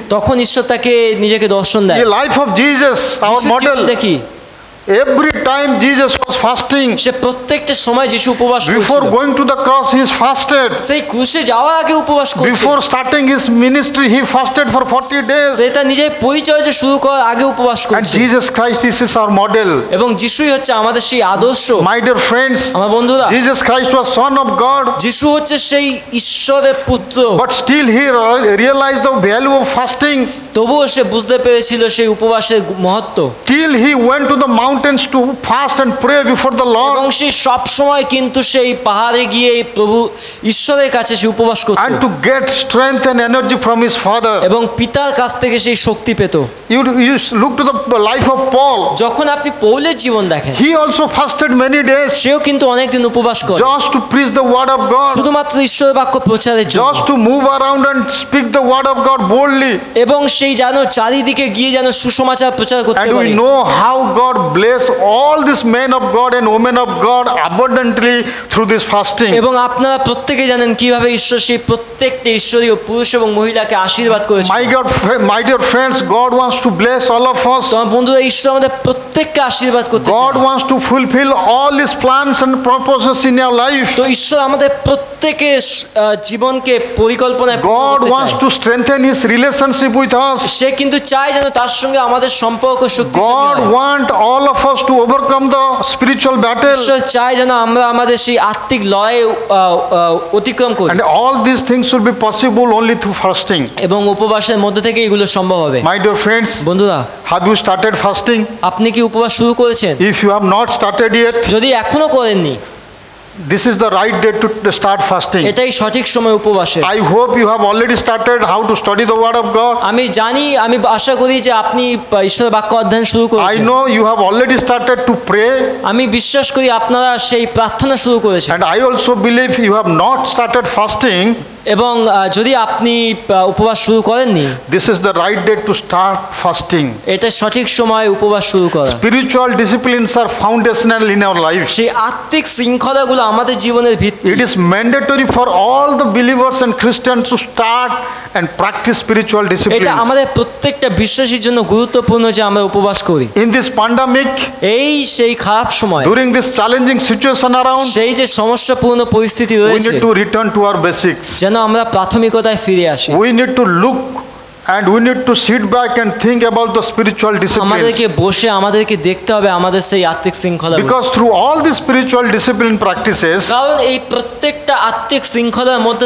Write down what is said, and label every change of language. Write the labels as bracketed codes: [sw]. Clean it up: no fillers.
[bn] তখন ঈশ্বর তাকে নিজেকে দর্শন দেয়। [en] The life of Jesus, our [bn] যিশুর জীবন [en] model. [bn] দেখি, [en] Every time Jesus was fasting, [bn] সে প্রত্যেকটা সময় যিশু উপবাস [en] before [bn] করেছিল, [en] going to the cross, he fasted. [bn] সেই ক্রুশে যাওয়ার আগে উপবাস করেছিল, [en] Before starting his ministry, he fasted for 40 days. [bn] সে তার নিজের পরিচয় যে শুরু করার আগে উপবাস [en] And [bn] করেছিল। [en] Jesus Christ is our model. [bn] এবং যিশুই হচ্ছে আমাদের সেই আদর্শ। [en] My dear friends, [bn] আমার বন্ধুরা, [en] Jesus Christ was Son of God, [bn] যিশু হচ্ছে সেই ঈশ্বরের পুত্র, [en] but still he realized the value of fasting. [bn] তবুও সে বুঝতে পেরেছিল সেই উপবাসের মহত্ব, [en] Till he went to the mountains to fast and pray before the [bn] এবং [en] Lord, [bn] সে সব সময় কিন্তু সেই পাহাড়ে গিয়ে প্রভু ঈশ্বরের কাছে সে উপবাস করত, [en] and to get strength and energy from his Father. [bn] এবং পিতার কাছ থেকে সেই শক্তি পেত। [en] You look to the life of Paul. [bn] যখন আপনি পৌলের জীবন দেখেন, [en] He also fasted many days [bn] সেও কিন্তু অনেকদিন উপবাস করে, [en] just to preach the word of God, [bn] শুধুমাত্র ঈশ্বরের বাক্য প্রচারের জন্য, [en] just to move around and speak the word of God boldly. [bn] এবং সেই যেন চারিদিকে গিয়ে যেন সুসমাচার প্রচার করতে [en] And [bn] পারে। [en] we know how God bless all these men of God and women of God abundantly through this fasting. [bn] এবং আপনারা প্রত্যেকে জানেন কিভাবে ঈশ্বর সেই প্রত্যেকটা ঈশ্বরীয় পুরুষ এবং মহিলাকে আশীর্বাদ করেছে। [en] My dear friends, God wants to bless all of us. [bn] তোমার বন্ধুরা, ঈশ্বর আমাদের প্রত্যেককে আশীর্বাদ করতে [en] God [bn] চান। [en] wants to fulfill all his plans and purposes in your life. [bn] তো ঈশ্বর আমাদের প্রত্যেকের জীবনকে পরিকল্পনায় পূর্ণ [en] God [bn] করতে [en] wants [bn] চায়। [en] to strengthen his relationship with us. [bn] সে কিন্তু চায় যেন তার সঙ্গে আমাদের সম্পর্ক শক্তিশালী [en] God [bn] হয়। [en] wants all of us to overcome the spiritual battle. [bn] ঈশ্বর চায় যেন আমরা আমাদের সেই আত্মিক লড়াই অতিক্রম করি, [en] And all these things will be possible only through fasting. [bn] এবং উপবাসের মধ্যে থেকে এগুলো সম্ভব হবে। [en] My dear friends, [bn] বন্ধুরা, [en] have you started fasting? [bn] আপনি কি উপবাস শুরু করেছেন? [en] If you have not started yet, [bn] যদি এখনো করেননি, [en] this is the right day to start fasting. [bn] এটাই সঠিক সময় উপবাসের। [en] I hope you have already started how to study the word of God. [bn] আমি জানি, আমি আশা করি যে আপনি ঈশ্বরের বাক্য অধ্যয়ন শুরু [en] I [bn] করেছেন। [en] know you have already started to pray. [bn] আমি বিশ্বাস করি আপনারা সেই প্রার্থনা শুরু করেছেন। [en] And I also believe you have not started fasting. [bn] এবং যদি আপনি উপবাস শুরু করেননি, [en] this is the right day to start fasting. [bn] এটা সঠিক সময় উপবাস শুরু করা। [en] Spiritual disciplines are foundational in our lives. [bn] সেই আত্মিক শৃঙ্খলাগুলো আমাদের জীবনের ভিত্তি। [en] It is mandatory for all the believers and Christians to start and practice spiritual [bn] এটা [en] disciplines. [bn] আমাদের প্রত্যেকটা বিশ্বাসীর জন্য গুরুত্বপূর্ণ যে আমরা উপবাস করি। [en] In this pandemic, [bn] এই সেই খারাপ সময়, [en] during this challenging situation around, [bn] সেই যে সমস্যাপূর্ণ পরিস্থিতি [en] we [bn] রয়েছে, [en] need to return to our basics. [bn] যেন আমরা প্রাথমিকতায় ফিরে আসি। [en] We need to look and we need to sit back and think about the spiritual disciplines. [bn] আমাদেরকে বসে আমাদেরকে দেখতে হবে আমাদের সেই আত্মিক শৃঙ্খলা। [en] Because through all these spiritual discipline practices, [bn] কারণ এই প্রত্যেকটা আত্মিক শৃঙ্খলার মধ্যে